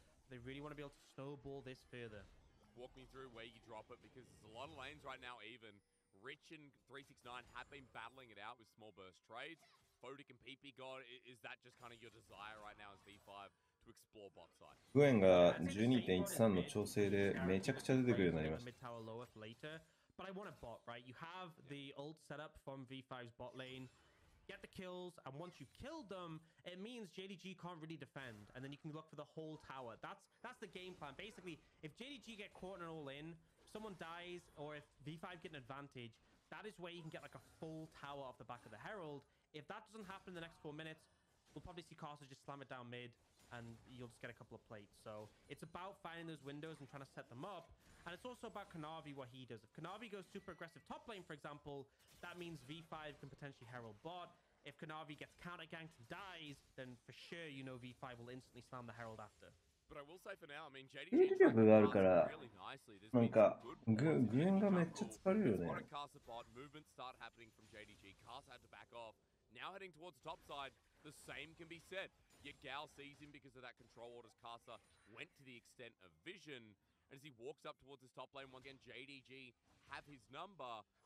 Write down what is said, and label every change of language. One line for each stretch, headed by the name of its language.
English: They really want to be able to snowball this further. Walk me through where you drop it because there's a lot of lanes right now even. Rich and 369 have been battling it out with small burst trades. Photic and PP God, is that just kind of your desire right now as V5 to explore bot side?
Japanese: グエンが 12.13 の調整でめちゃくちゃ出てくるようになりました。
English: But I want a bot, right? You have the ult set up from V5's bot lane. Get the kills, and once you've killed them, it means JDG can't really defend, and then you can look for the whole tower. That's the game plan. Basically, if JDG get caught and all in, someone dies, or if V5 get an advantage, that is where you can get like a full tower off the back of the Herald. If that doesn't happen in the next 4 minutes, we'll probably see Carter just slam it down mid, and you'll just get a couple of plates. So it's about finding those windows and trying to set them up. And it's also about Kanavi, what he does. If Kanavi goes super aggressive top lane, for example, that means V5 can potentially Herald bot. If Kanavi gets counter-ganked and dies, then for sure you know V5 will instantly slam the Herald after. But I will say for now, I mean, JDG
Japanese: 力があるから、なんかグエンがめっちゃ疲れるよね。
English: Movements start happening from JDG. Cars had to back off. Now heading towards the top side, the same can be said. Yagao sees him because of that control orders. Casa went to the extent of vision. And as he walks up towards his top lane, once again, JDG have his number.